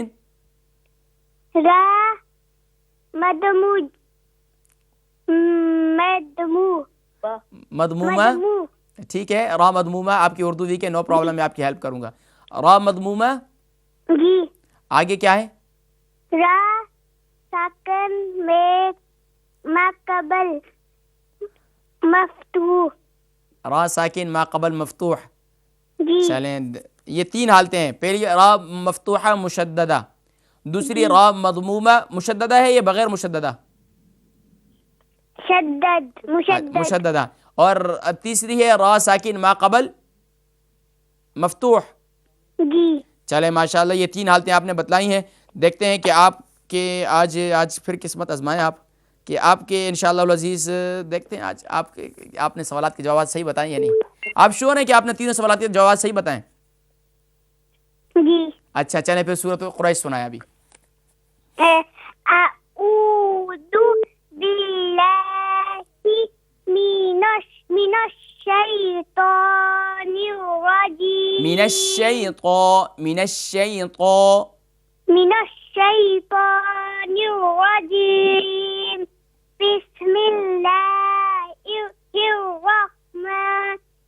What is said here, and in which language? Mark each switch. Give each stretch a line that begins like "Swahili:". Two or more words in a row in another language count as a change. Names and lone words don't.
Urdu: را مدموج مدمومہ. ٹھیک ہے، را مدمومہ. آپ کی اردو ویک ہے،
English: no problem,
Urdu: میں آپ کی ہیلپ کروں گا. را مدمومہ. جی. آگے کیا ہے؟ را ساکن میں ما قبل مفتوح. را ساکن ما قبل مفتوح. جی. چلیں، یہ 3 حالتیں ہیں. پہلی را مفتوحہ مشددہ، دوسری را مضمومہ مشددہ ہے یا بغیر مشددہ؟ مشددہ. اور تیسری ہے را ساکن ما قبل مفتوح. جی. چلیں ماشاءاللہ، یہ 3 حالتیں آپ نے بتلائی ہیں. دیکھتے ہیں کہ آپ کے آج پھر قسمت آزمائیں آپ کہ آپ کے
Arabic: انشاءاللہ العزیز.
Urdu: دیکھتے ہیں آج آپ نے سوالات کے جوابات صحیح بتائیں یا نہیں. آپ شور ہیں کہ آپ نے 3 سوالات کے جوابات صحیح بتائیں؟ جی. اچھا، چلیں پھر سورۃ قریش سنائیں ابھی.
Arabic: اعوذ باللہ من الشيطان الرجيم من الشيطان الرجيم بسم الله الرحمن